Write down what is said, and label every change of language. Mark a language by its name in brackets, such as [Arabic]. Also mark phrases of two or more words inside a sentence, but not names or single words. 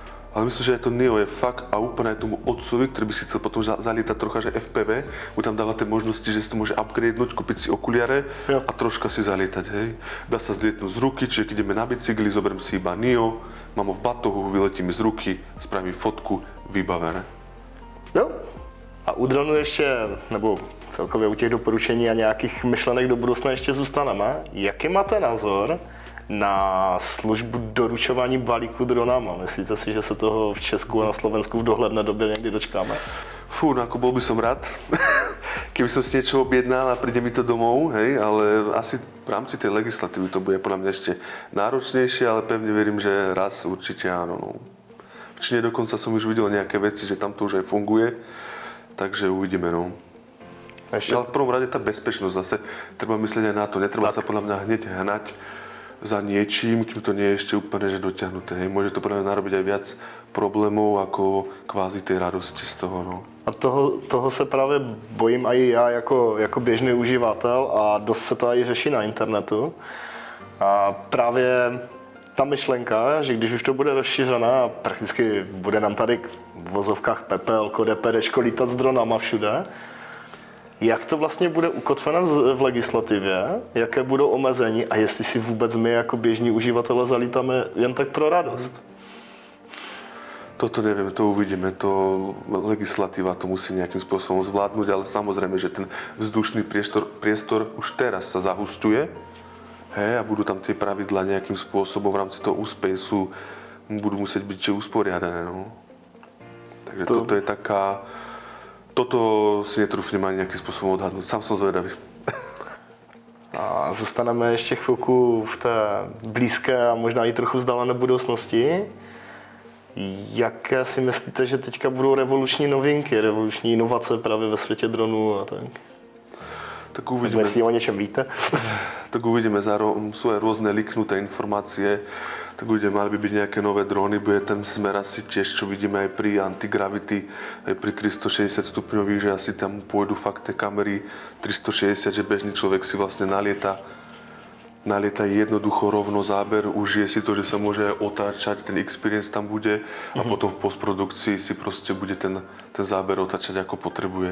[Slovak] Ale myslím, že aj to Neo je fakt a úplne aj tomu otcovi, ktorý by si chcel potom zalietať trocha, že FPV, mu tam dávate možnosti, že si to môže upgradenúť, kúpiť si okuliare [Czech] Jo. [Slovak] a troška si zalietať, hej. Dá sa zlietnúť z ruky, čiže keď ideme na bicykli, zoberiem si iba Neo, mám ho v batohu, vyletím mi z ruky, spravím fotku, vybavené. [Czech] Jo. A u dronu ještě, nebo celkově u těch doporučení a nějakých myšlenek do budoucna ještě zůstaneme. Jaký máte názor na službu doručování balíků dronama? Myslíte si, že se toho v Česku a na Slovensku v dohledné době někdy dočkáme? Fú, [Slovak] no ako bol by som rád, keby som si niečo objednal a príde mi to domov, hej, ale asi v rámci tej legislatívy to bude podľa mňa ešte náročnejšie, ale pevne verím, že raz určite áno. No. V Číne dokonca som už videl nejaké veci, že tam to už aj funguje, takže uvidíme, no. [Czech] Ještě... [Slovak] Ale v prvom rade tá bezpečnosť zase, treba myslieť aj na to, netreba sa podľa mňa hneď hnať za niečím, kým to nie je ešte úplne že dotiahnuté. Hej. Môže to podľa mňa narobiť aj viac problémov ako kvázi tej radosti z toho, no. [Czech] A toho se právě bojím i já jako běžný uživatel a dost se to i řeší na internetu. A právě ta myšlenka, že když už to bude rozšířená a prakticky bude nám tady v vozovkách PPL, DPDčko lítat s dronama všude, jak to vlastně bude ukotveno v legislativě, jaké budou omezení a jestli si vůbec my jako běžní uživatelé zalítáme jen tak pro radost. [Slovak] Toto neviem, to uvidíme, to legislatíva to musí nejakým spôsobom zvládnuť, ale samozrejme, že ten vzdušný priestor už teraz sa zahustuje, hej, a budú tam tie pravidlá nejakým spôsobom v rámci toho úspejsu budú musieť byť usporiadané, no. Takže toto je taká, toto si netrúfnem ani nejakým spôsobom odhadnúť, sám som zvedavý. [Czech] A zůstaneme ještě chvilku v té blízké a možná i trochu vzdálené budoucnosti. Jaké si myslíte, že teďka budou revoluční novinky, revoluční inovace právě ve světě dronů a tak? [Slovak] Tak uvidíme. [Czech] Jestli o něčem víte? [Slovak] Tak uvidíme, sú aj rôzne liknuté informácie, tak uvidíme, mali by byť nejaké nové dróny, bude ten smer asi tiež, čo vidíme aj pri antigravity, aj pri 360 stupňových, že asi tam pôjdu fakt tie kamery 360, že bežný človek si vlastne nalieta jednoducho rovno záber, užije si to, že sa môže otáčať, ten experience tam bude a potom v postprodukcii si proste bude ten záber otáčať ako potrebuje.